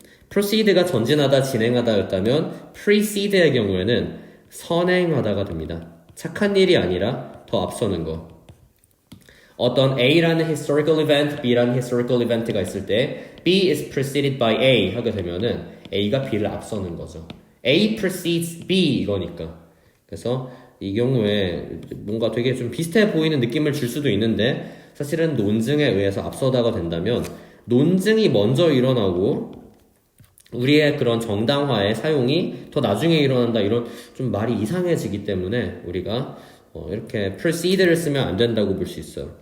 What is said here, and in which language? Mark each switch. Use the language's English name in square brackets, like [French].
[Korean] proceed가 전진하다, 진행하다였다면 preceder의 경우에는 선행하다가 됩니다. 착한 일이 아니라 더 앞서는 거. 어떤 A라는 historical event, B라는 historical event가 있을 때 [English] B is preceded by A [Korean] 하게 되면은 A가 B를 앞서는 거죠. [English] A precedes B [Korean] 이거니까. 그래서 이 경우에 뭔가 되게 좀 비슷해 보이는 느낌을 줄 수도 있는데 사실은 논증에 의해서 앞서다가 된다면 논증이 먼저 일어나고 우리의 그런 정당화의 사용이 더 나중에 일어난다 이런 좀 말이 이상해지기 때문에 우리가 이렇게 proceed를 쓰면 안 된다고 볼 수 있어요.